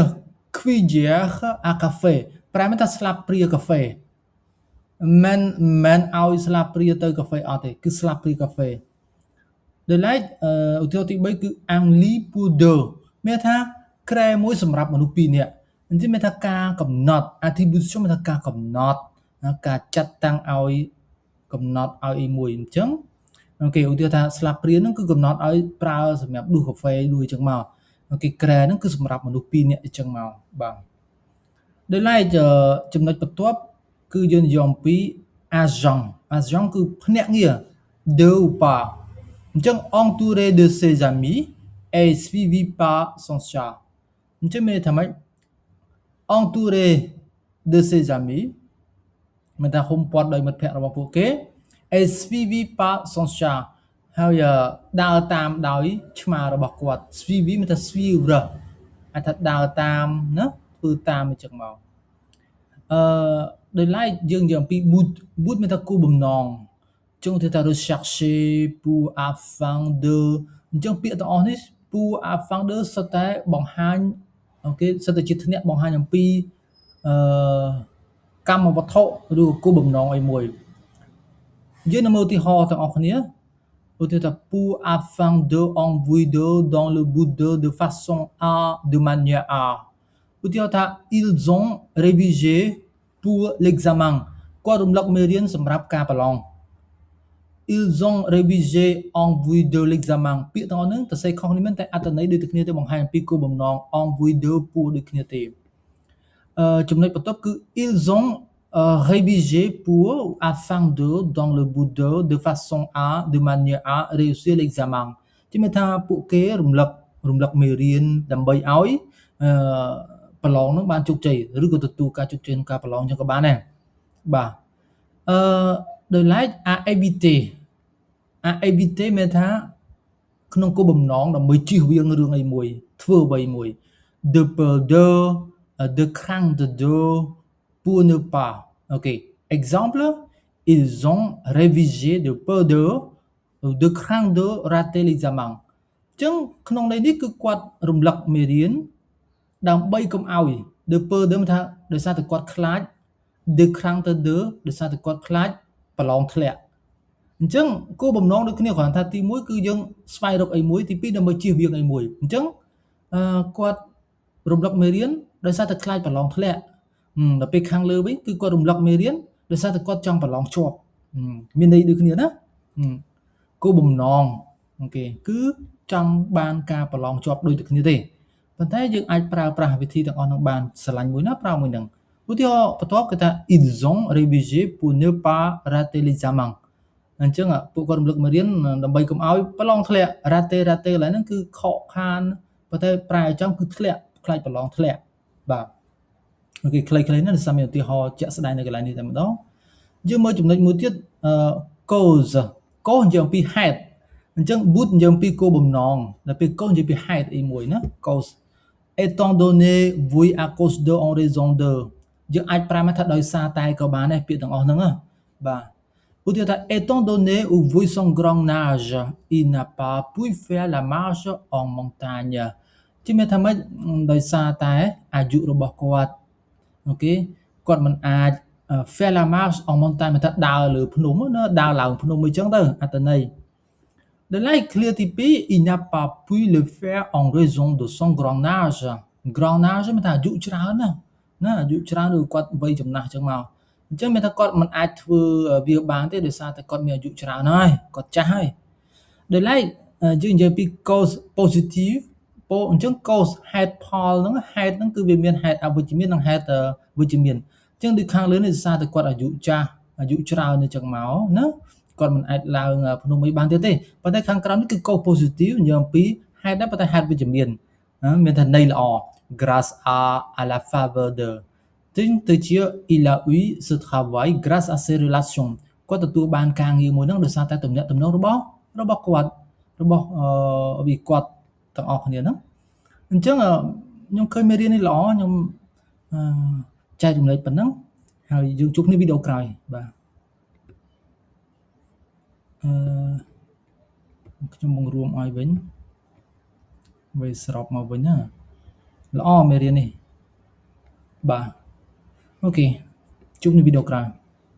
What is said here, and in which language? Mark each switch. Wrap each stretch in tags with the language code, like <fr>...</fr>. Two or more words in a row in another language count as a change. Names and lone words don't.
<fr>cuillère à café</fr> <km>ប្រែមកថាស្លាបព្រាកាហ្វេមិនឲ្យស្លាបព្រាទៅកាហ្វេអត់ទេគឺស្លាបព្រាកាហ្វេដោយឡែកឧទាហរណ៍ទី3គឺ</km> <fr>un lit pour deux</fr> <km>មានថាក្រែមួយសម្រាប់មនុស្ស2នាក់អញ្ចឹងមានថាការកំណត់ attribution មានថាការកំណ ត់ការចាត់តាំងឲ្យកំណត់ឲ្យអីមួយអញ្ចឹងអូខេឧទាហរណ៍ថាស្លាបព្រាហ្នឹងគឺកំណត់ឲ្យប្រើសម្រាប់ដួសកាហ្វេដួសអញ្ចឹងមកអូខេក្រែហ្នឹងគឺសម្រាប់មនុស្ស2នាក់អញ្ចឹងមកបាទដោយឡែកចំណុចបន្ទាប់គឺយើងនិយាយអំពី agent គឺភ្នាក់ងារ</km> <fr>de ou pas</fr> <km>អញ្ចឹង</km> <fr>entouré de ses amis et suivi par son chat</fr> <km>អញ្ចឹងមានថាម៉េច</km> <fr>entouré de ses amis</fr> <km>មានថាហ៊ុំព័ទ្ធដោយមិត្តភ័ក្តិរបស់ពួកគេ</km> <fr>est suivi par son chat</fr> <km>ហើយដើរតាមដោយឆ្មារបស់គាត់ suivi មានថា suivre អាចថាដើរតាមណាធ្វើតាមអញ្ចឹងមក ដោយឡែកយើងនិយាយអំពី but មានថាគោលបំណងអញ្ចឹងគេថា</km> <fr>rechercher pour afin de</fr> <km>អញ្ចឹងពាក្យទាំងអស់នេះ</km> <fr>pour afin de</fr> <km>សុទ្ធតែបង្ហាញអូខេសុទ្ធតែជាធ្នាក់បង្ហាញអំពី កម្មវត្ថុឬគោលបំណងអីមួយយើងនឹងមើលឧទាហរណ៍ទាំងអស់គ្នាឧទាហរណ៍ថា</km> <fr>pour afin de envoyer dans le but de façon à de manière à</fr> <km>ឧទាហរណ៍ថា</km> <fr>ils ont révisé pour l'examen</fr> <km>គាត់រំលឹកមេរៀនសម្រាប់ការប្រឡង</km> <fr>ils ont révisé en vue de l'examen</fr> <km>ពាក្យទាំងអស់ហ្នឹង ទៅសេខុសគ្នាមែនតែអត្ថន័យដូចគ្នាទៅបង្ហាញអំពីគោលបំណង</km> <fr>en vue de pour</fr> <km>ដូចគ្នាទេចំណុចបន្ទាប់គឺ</km> <fr>ils ont révisé pour afin de dans le but de façon à de manière à réussir l'examen</fr> <km>ជិះមានថាពួកគេរំលឹកមេរៀនដើម្បីឲ្យប្រឡងហ្នឹងបានជោគជ័យឬក៏ទទួលការជោគជ័យក្នុងការប្រឡងចឹងក៏បានដែរបាទដោយឡែក à éviter មានថាក្នុងគោលបំណងដើម្បីជៀសវាងរឿងអីមួយធ្វើអ្វីមួយ</km> <fr>de peur de crainte de pour ne pas OK exemple ils ont révisé de peur de crainte de rater l'examen</fr> <km>អញ្ចឹងក្នុងន័យនេះគឺគាត់រំលឹកមេរៀនដើម្បីកុំឲ្យ</km> <fr>de peur de</fr> <km>មានថាដោយសារតែគាត់ខ្លាច</km> <fr>de crainte de</fr> <km>ដោយសារតែគាត់ខ្លាចប្រឡងធ្លាក់អញ្ចឹងគោលបំណងដូចគ្នាគ្រាន់ថាទី1គឺយើងស្វែងរកអីមួយទី2ដើម្បីជៀសវាងអីមួយអញ្ចឹងគាត់រំលឹកមេ រៀនដោយសារតែខ្លាចប្រឡងធ្លាក់ដល់ពេលខាងលើវិញគឺគាត់រំលឹកមេរៀនដោយសារតែគាត់ចង់ប្រឡងជាប់មានន័យដូចគ្នាណាគោលបំណង អូខេគឺចង់បានការប្រឡងជាប់ដូចគ្នាទេប៉ុន្តែយើងអាចប្រើប្រាស់វិធីទាំងអស់នោះបានស្រឡាញ់មួយណាប្រើមួយហ្នឹងឧទាហរណ៍បន្ទាប់គឺថា</km> <fr>ils ont révisé pour ne pas rater l'examen</fr> <km>អញ្ចឹងពួកគាត់រំលឹកមេរៀនដើម្បីកុំឲ្យប្រឡងធ្លាក់ rater កន្លែងហ្នឹងគឺខកខានប៉ុន្តែប្រែឲ្យចំគឺធ្លាក់ខ្លាចប្រឡងធ្លាក់បាទអូខេខ្លីៗណាស់សម្រាប់ឧទាហរណ៍ជាក់ស្ដែងនៅកន្លែងនេះតែម្ដងយើងមើលចំណុចមួយទៀត cause និយាយអំពីហេតុអញ្ចឹង but និយាយអំពីគោលបំណងដល់ពេល cause និយាយពីហេតុអីមួយណា</km> <fr>cause étant donné vui à cause de en raison de</fr> <km>យើងអាចប្រើមកថាដោយសារតែក៏បានដែរពាក្យទាំងអស់ហ្នឹងណាបាទឧទាហរណ៍ថា</km> <fr>étant donné où vui son grand âge il n'a pas pu faire la marche en montagne</fr> <km>ជិះមានថាម៉េចដោយសារ តែអាយុរបស់គាត់អូខេគាត់មិនអាច</km> <fr>faire la marche en montagne</fr> <km>មានថាដើរលើភ្នំណាដើរឡើងភ្នំអីចឹងទៅអត្ថន័យដល់ឡែក clear ទី2</km> <fr>il n'a pas pu le faire en raison de son grand âge</fr> <km>មានថាអាយុច្រើន ណាអាយុច្រើនឬគាត់វ័យចំណាស់ចឹងមកអញ្ចឹងមានថាគាត់មិនអាចធ្វើវាបានទេដោយសារតែគាត់មានអាយុច្រើនហើយគាត់ចាស់ហើយដោយឡែកយើងនិយាយពី</km> <fr>cause positive</fr> <km>អ ញ្ចឹង cause ហេតុផលហ្នឹងគឺវាមានហេតុអវិជ្ជមាននិងហេតុវិជ្ជមានអញ្ចឹងដូចខាងលើនេះដោយសារតែគាត់អាយុចាស់អាយុច្រើន អញ្ចឹងមកណាគាត់មិនអាចឡើងភ្នំអីបានទៀតទេប៉ុន្តែខាងក្រោមនេះគឺ</km> <fr>cause positive</fr> <km>និយាយអំពីហេតុដែរប៉ុន្តែហេតុវិជ្ជ</km> <fr>មានមានថាន័យល្អ grâce à la faveur de ទៅជា il a eu ce travail grâce à ses relations</fr> <km>គាត់ទទួលបានការងារមួយហ្នឹងដោយ សារតែទំនាក់ទំនងរបស់គាត់របស់គាត់ទាំងអស់គ្នាហ្នឹងអញ្ចឹងខ្ញុំឃើញមេរៀននេះល្អខ្ញុំចែករំលែកប៉ុណ្ណឹងហើយយើងជួបគ្នាវីដេអូក្រោយបាទខ្ញុំបង្រួមឲ្យវិញវាស្របមកវិញណាល្អមេរៀននេះបាទអូខេជួបគ្នាវីដេអូក្រោយ</km>